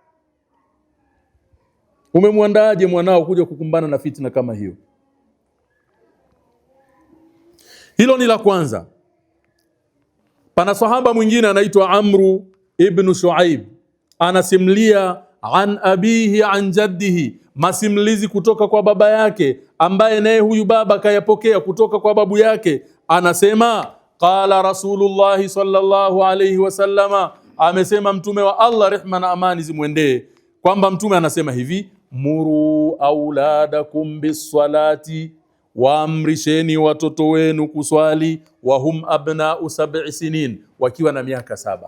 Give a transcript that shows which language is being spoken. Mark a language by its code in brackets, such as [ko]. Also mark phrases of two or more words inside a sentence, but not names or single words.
[sw] Umemwandaaje mwanao kuja kukumbana na fitna kama hiyo? Hilo ni la kwanza. Pana sahaba mwingine anaitwa Amru ibn Shuaib, anasimulia [ar] عن أبيه عن جده, [sw] masimulizi kutoka kwa baba yake, ambaye naye huyu baba kayapokea kutoka kwa babu yake. Anasema [ar] قال رسول الله صلى الله عليه وسلم, [sw] amesema mtume wa Allah, rehma na amani zimwendee, kwamba mtume anasema hivi: [ar] مروا أولادكم بالصلاة, [sw] waamrisheni watoto wenu kuswali, [ar] وهم أبناء 7 سنين, [sw] wakiwa na miaka 7.